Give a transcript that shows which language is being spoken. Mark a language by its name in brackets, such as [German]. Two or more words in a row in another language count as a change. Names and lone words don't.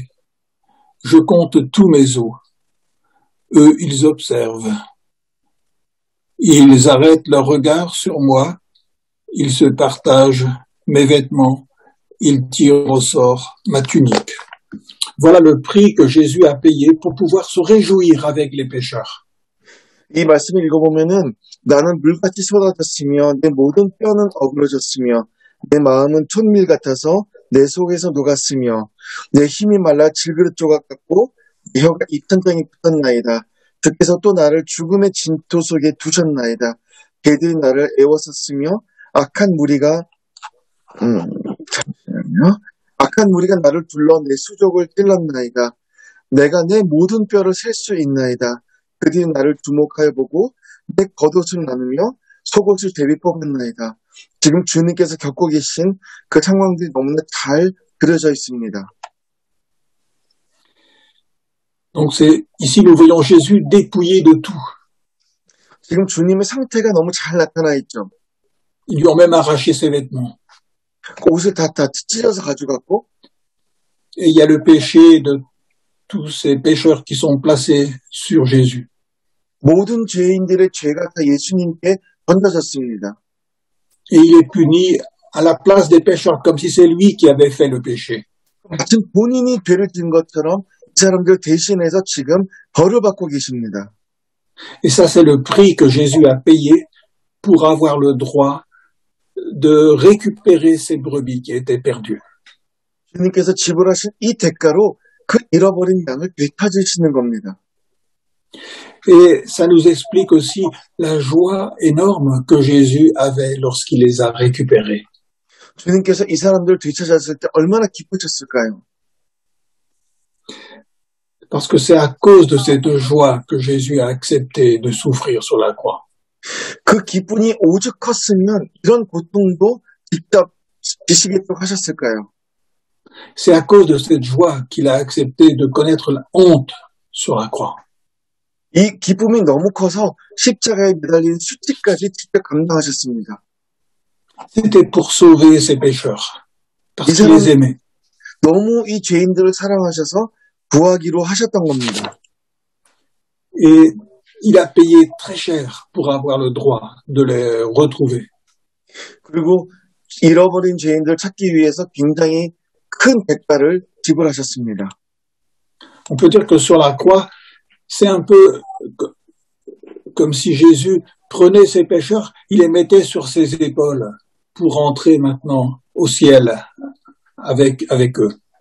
[French] Je compte tous mes os. Eux, ils observent. Ils arrêtent leur regard sur moi. Ils se partagent mes vêtements. Ils tirent au sort ma tunique. Voilà le prix que Jésus a payé pour pouvoir se réjouir avec les pécheurs. [Korean] 이 말씀을 읽어보면은 나는 물같이 쏟아졌으며 내 모든 뼈는 어그러졌으며 내 마음은 촛밀 같아서 내 속에서 녹았으며 내 힘이 말라 질그릇 조각 같고 내 혀가 입천장에 붙었나이다. 주께서 또 나를 죽음의 진토 속에 두셨나이다. 개들이 나를 애워쌌으며 악한 무리가 악한 무리가 나를 둘러 내 수족을 찔렀나이다. 내가 내 모든 뼈를 셀 수 있나이다. 그들이 나를 주목하여 보고 내 겉옷을 나누며 속옷을 대비 뽑았나이다. 지금 주님께서 겪고 계신 그 상황들이 너무나 잘 그려져 있습니다. [French] Donc ici nous voyons Jésus dépouillé de tout. [Korean] 지금 주님의 상태가 너무 잘 나타나 있죠. [French] Ils lui ont même arraché ses vêtements. [Korean] 옷을 다 찢어서 가져갔고 [French] Et il y a le péché de tous ces pécheurs qui sont placés sur Jésus. [Korean] 모든 죄인들의 죄가 다 예수님께 던져졌습니다. [French] Et il est puni à la place des pécheurs, comme si c'est lui qui avait fait le péché. [Korean] 마치 본인이 죄를 지은 것처럼 이 사람들 대신해서 지금 벌을 받고 계십니다. [French] Et ça, c'est le prix que Jésus a payé pour avoir le droit de récupérer ces brebis qui étaient perdues. [Korean] 주님께서 지불하신 이 대가로 그 잃어버린 양을 되찾으시는 겁니다. [French] Et ça nous explique aussi la joie énorme que Jésus avait lorsqu'il les a récupérés. [Korean] 주님께서 이 사람들을 되찾았을 때 얼마나 기쁘셨을까요? [French] Parce que c'est à cause de cette joie que Jésus a accepté de souffrir sur la croix. [Korean] 그 기쁨이 오죽 컸으면 이런 고통도 직접 지시겠다고 하셨을까요? [French] C'est à cause de cette joie qu'il a accepté de connaître la honte sur la croix. [Korean] 이 기쁨이 너무 커서 십자가에 매달린 수치까지 직접 감당하셨습니다. [French] C'était pour sauver ses pécheurs, parce qu'il les aimait. [Korean] 너무 이 죄인들을 사랑하셔서 구하기로 하셨던 겁니다. [French] Et il a payé très cher pour avoir le droit de les retrouver. [Korean] 그리고 잃어버린 죄인들 찾기 위해서 굉장히 큰 대가를 지불하셨습니다. [French] On peut dire que sur la croix, c'est un peu comme si Jésus prenait ses pécheurs, il les mettait sur ses épaules pour entrer maintenant au ciel avec eux.